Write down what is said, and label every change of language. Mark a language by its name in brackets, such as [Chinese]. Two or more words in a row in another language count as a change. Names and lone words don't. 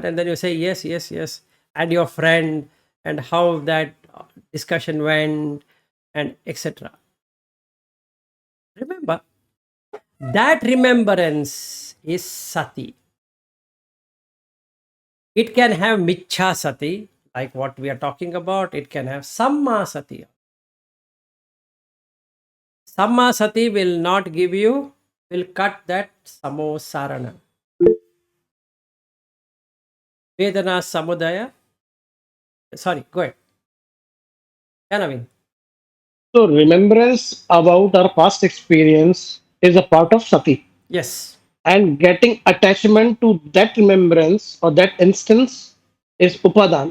[English] And then you say, yes, yes, yes. And your friend, and how that discussion went, and etc. Remember, that remembrance is sati. It can have [Pali] michha sati, [English] like what we are talking about. It can have [Pali] samma sati. Samma sati [English] will not give you, will cut that samosarana. [Pali] Vedana samudaya. [English] Sorry, go ahead. Yeah, Naveen. So remembrance about our past experience is a part of sati, Yes, and getting attachment to that remembrance or that instance is upadan.